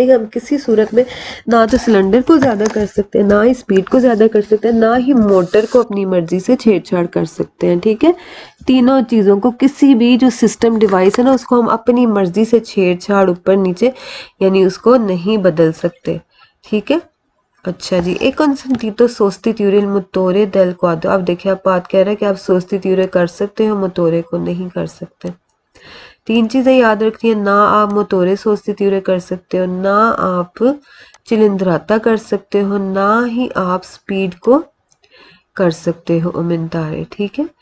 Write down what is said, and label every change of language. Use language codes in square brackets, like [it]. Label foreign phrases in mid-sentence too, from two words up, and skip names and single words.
[hi] नहीं, हम किसी सूरत में ना तो सिलेंडर को ज़्यादा कर सकते हैं, ना ही स्पीड को ज़्यादा कर सकते हैं, ना ही मोटर को अपनी मर्जी से छेड़छाड़ कर सकते हैं, ठीक है। तीनों चीज़ों को किसी भी जो सिस्टम डिवाइस है ना उसको हम अपनी मर्जी से छेड़छाड़ ऊपर नीचे यानी उसको नहीं बदल सकते, ठीक है। अच्छा जी, [it] एक consentito sostituire il motore del quadro। [hi] अब देखिए आप बात कह रहे हैं कि आप सोस्टिट्यूरे कर सकते हो, मोटोरे को नहीं कर सकते। तीन चीजें याद रखनी है, ना आप [it] motore sostituire [hi] कर सकते हो, ना आप चिलिंद्राता कर सकते हो, ना ही आप स्पीड को कर सकते हो ओमेंटारे, ठीक है।